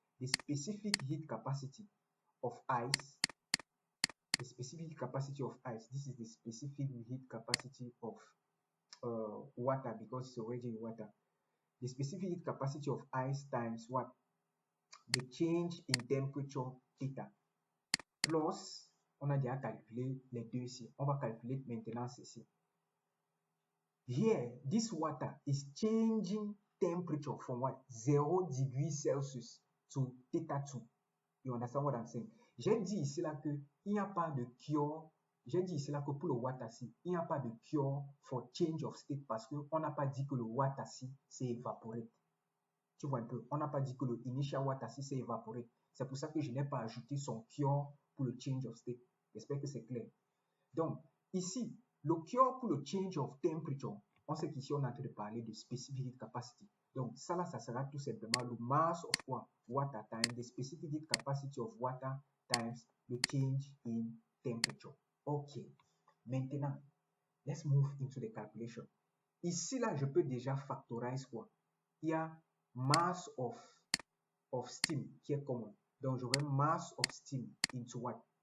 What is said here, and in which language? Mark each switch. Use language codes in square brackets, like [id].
[en] The specific heat capacity of ice. The specific capacity of ice. This is the specific heat capacity of water because it's already in water. The specific heat capacity of ice times what? The change in temperature theta. [fr] Plus, on a déjà calculé les deux ici. On va calculer maintenant ceci. [en] Here, this water is changing temperature from what? 0 degrees Celsius to theta 2. You understand what I'm saying? [fr] J'ai dit ici là que il n'y a pas de cure. J'ai dit ici là que pour le water C, il n'y a pas de cure [en] for change of state [fr] parce qu'on n'a pas dit que le water C s'est évaporé. Tu vois un peu, on n'a pas dit que le initial water C s'est évaporé. C'est pour ça que je n'ai pas ajouté son cure pour le [en] change of state. [fr] J'espère que c'est clair. Donc, ici, le cure pour le [en] change of temperature, [fr] on sait qu'ici, on est en train de parler de specific heat capacity. Donc, ça là, ça sera tout simplement le [en] mass of [fr] quoi? [en] Water times the specific heat capacity of water times the change in temperature. Ok. [fr] Maintenant, [en] let's move into the calculation. [fr] Ici, là, je peux déjà factorize quoi? Il y a [en] mass of steam [fr] qui est commun. Donc, j'aurai [en] mass of steam into what?